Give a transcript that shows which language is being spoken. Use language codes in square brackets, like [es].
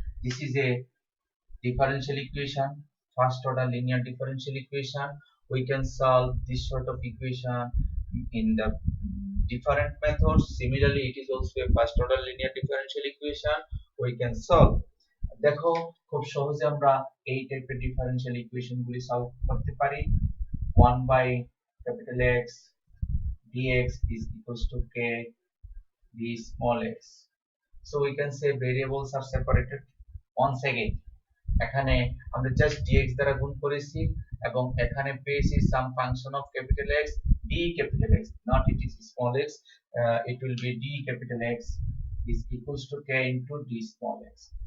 [en] This is a differential equation, first order linear differential equation. We can solve this sort of equation in the different methods. Similarly, it is also a first order linear differential equation we can solve. [bn] দেখো খুব সহজে আমরা এই টাইপের differential equation গুলি solve করতে পারি। [en] 1 by capital X dx is equals to k d small x. So we can say variables are separated. Once again, [bn] এখানে আমরা জাস্ট dx দ্বারা গুণ করেছি এবং এখানে পেয়েছি [en] some function of capital X d capital X, not it is small x, it will be d capital X is equals to k into d small x.